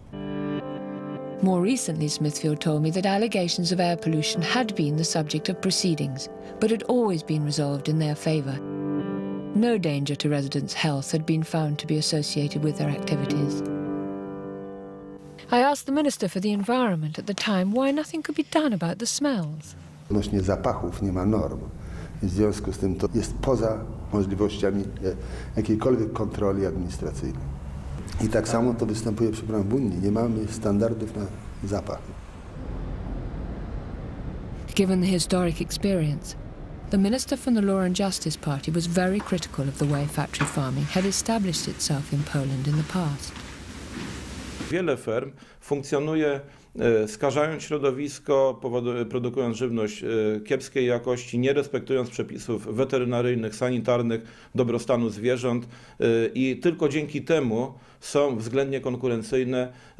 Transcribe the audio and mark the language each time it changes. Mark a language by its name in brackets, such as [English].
[English] More recently, Smithfield told me that allegations of air pollution had been the subject of proceedings, but had always been resolved in their favour. No danger to residents' health had been found to be associated with their activities. I asked the Minister for the Environment at the time why nothing could be done about the smells. [Polish] Odnośnie zapachów nie ma norm. W związku z tym to jest poza możliwościami jakiejkolwiek kontroli administracyjnej. I tak samo to występuje, przepraszam, w Unii. Nie mamy standardów na zapach. [English] Given the historic experience, the Minister from the Law and Justice Party was very critical of the way factory farming had established itself in Poland in the past. [Polish] Wiele ferm funkcjonuje skażając środowisko, produkując żywność kiepskiej jakości, nie respektując przepisów weterynaryjnych, sanitarnych, dobrostanu zwierząt i tylko dzięki temu są względnie konkurencyjne.